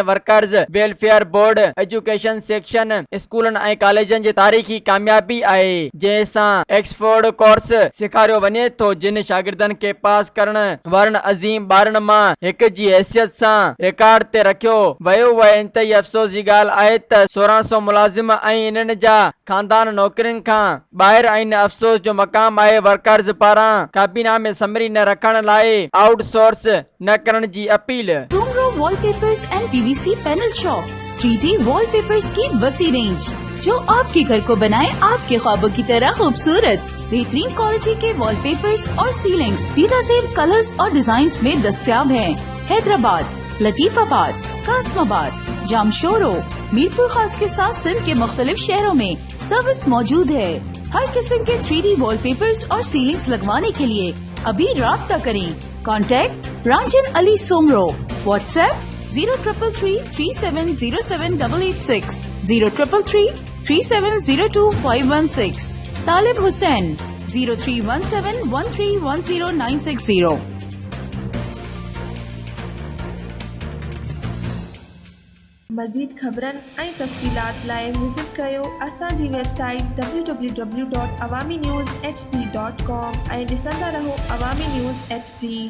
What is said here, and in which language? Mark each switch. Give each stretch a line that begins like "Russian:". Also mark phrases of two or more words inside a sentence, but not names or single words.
Sindhi: वर्कर्स वेलफेयर बोर्ड एजुकेशन सेक्शन स्कूलनि ऐं कॉलेजनि जी तारीख़ी कामयाबी आहे जंहिंसां एक्सफोर्ड कोर्स सेखारियो वञे थो जिन शागिर्दनि खे पास करण वारनि अज़ीम ॿारनि मां हिक जी हैसियत सां रिकॉर्ड ते रखियो वियो आहे। इंतई अफ़सोस जी ॻाल्हि आहे त 1600 मुलाज़िम ऐं इन्हनि जा खानदान नौकरियुनि खां ॿाहिरि आहिनि। अफ़सोस जो मक़ाम आहे वर्कर्स पारां काबीना में समरी न रखण लाइ आउटसोर्स न करण जी अपील।
Urdu: سومرو وال پیپرز اینڈ پی وی سی پینل شاپ 3D وال پیپرز کی وسیع رینج جو آپ کے گھر کو بنائے آپ کے خوابوں کی طرح خوبصورت. بہترین کوالٹی کے وال پیپرز اور سیلنگز بے نظیر کلرز اور ڈیزائنز میں دستیاب ہیں. حیدرآباد، لطیف آباد، قاسم آباد، جامشورو، میرپور خاص کے ساتھ سندھ کے مختلف شہروں میں سروس موجود ہے. ہر قسم کے 3D وال پیپرز اور سیلنگز لگوانے کے لیے ابھی رابطہ کریں. کانٹیکٹ رانجھن علی سومرو۔ واٹس ایپ 0333370786 03333702 طالب حسین 0317131096
Sindhi: मज़ीद ख़बरनि ऐं तफ़सीलात लाइ विज़िट कयो असांजी वेबसाइट www.awamiNewsHD.com ऐं ॾिसंदा रहो अवामी न्यूज़ HD।